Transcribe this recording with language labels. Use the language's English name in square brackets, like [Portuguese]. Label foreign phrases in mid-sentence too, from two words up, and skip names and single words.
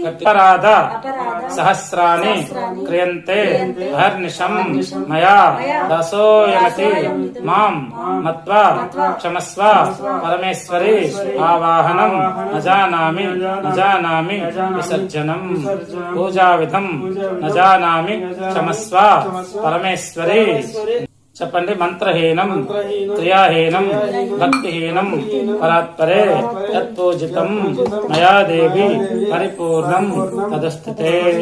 [Sanskrit] अपराध सहस्राणि क्रियन्ते हर्निशं मया दासोऽयमति मां मत्वा क्षमस्व परमेश्वरी आवाहनं न जानामि विसर्जनं पूजाविधं न जानामि क्षमस्व परमेश्वरी చెప్పండి మంత్రహీనం క్రియాహీనం భక్తిహీనం పరాత్పరే యత్పూజితం మయా దేవి పరిపూర్ణం తదస్తుతే।